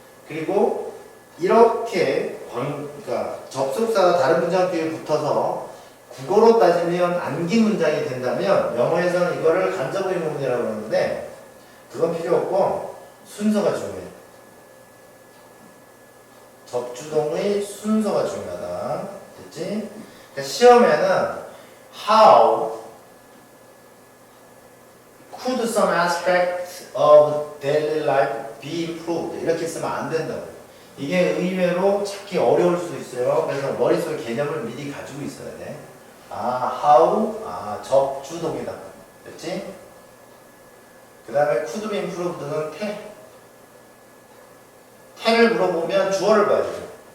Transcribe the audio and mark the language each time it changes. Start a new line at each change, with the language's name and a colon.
Korean: 그리고 이렇게 그러니까 접속사가 다른 문장 뒤에 붙어서 국어로 따지면 안기 문장이 된다면 영어에서는 이거를 간접 의문이라고 그러는데 그건 필요 없고 순서가 중요해. 접주동의 순서가 중요하다. 됐지? 그러니까 시험에는
English: how could some aspect of daily life be improved
Korean: 이렇게 쓰면 안 된다고. 이게 의외로 찾기 어려울 수 있어요. 그래서 머릿속에 개념을 미리 가지고 있어야 돼. how 접주동이다. 됐지? 그 다음에
English: could be improved
Korean: 는 태를 물어보면 주어를 봐야죠.